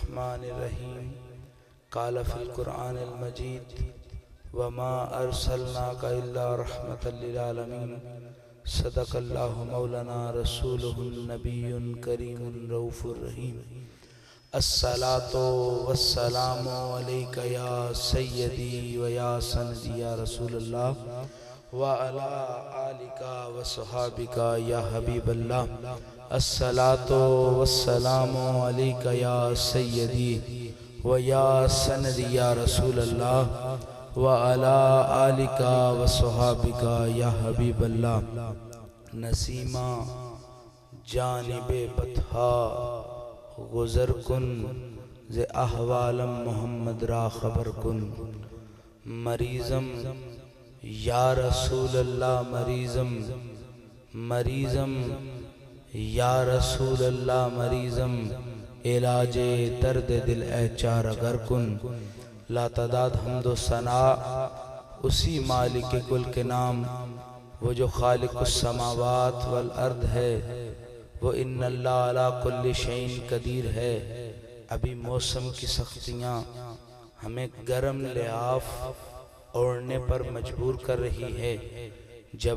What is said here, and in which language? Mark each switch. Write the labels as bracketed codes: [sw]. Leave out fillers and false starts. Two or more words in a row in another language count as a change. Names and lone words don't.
[ar] الرحمن الرحیم قال فی القرآن المجید وما ارسلناک الا رحمتا للعالمین صدق اللہ مولانا رسولہ النبی کریم رؤوف الرحیم الصلاة والسلام علیک یا سیدی و یا سندی یا رسول اللہ وعلی آلک و صحابک یا حبیب اللہ الصلاة والسلام علیک یا سیدی و یا سندی یا رسول اللہ وعلی آلک و صحابک یا حبیب اللہ [fa] نسیمہ جانب بطحا گزر کن ز احوالم محمد را خبر کن مریضم [ar] یا رسول اللہ [fa] مریضم [ar] یا رسول اللہ [fa] مریضم علاج درد دل اے چارگر کن لا [ur] تعداد حمد و ثنا اسی مالک کل کے نام وہ جو [ar] خالق السماوات والارض [ur] ہے وہ [ar] ان اللہ علی کل شیء قدیر [ur] ہے ابھی موسم کی سختیاں ہمیں گرم لحاف اوڑھنے پر مجبور کر رہی ہے جب